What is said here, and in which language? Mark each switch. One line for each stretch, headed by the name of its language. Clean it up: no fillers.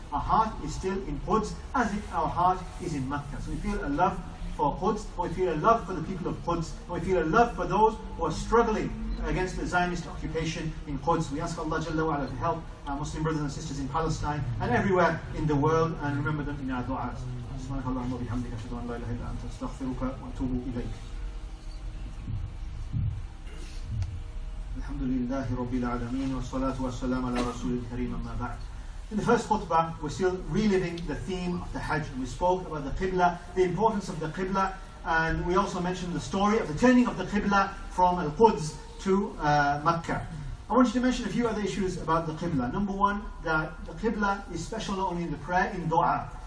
English: Our heart is still in Quds as if our heart is in Mecca. So we feel a love for Quds, or we feel a love for the people of Quds, or we feel a love for those who are struggling against the Zionist occupation in Quds. We ask Allah Jalla wa Ala to help our Muslim brothers and sisters in Palestine and everywhere in the world, and remember them in our du'as.
Arabic: سبحانك اللهم وبحمدك أشهد أن لا إله إلا أنت أستغفرك وأتوب إليك. الحمد لله رب العالمين والصلاة والسلام على رسول الكريم أما بعد.
English: In the first khutbah, we're still reliving the theme of the Hajj. We spoke about the Qibla, the importance of the Qibla, and we also mentioned the story of the turning of the Qibla from Al-Quds to Mecca. I want you to mention a few other issues about the Qibla. Number one, that the Qibla is special not only in the prayer, in dua.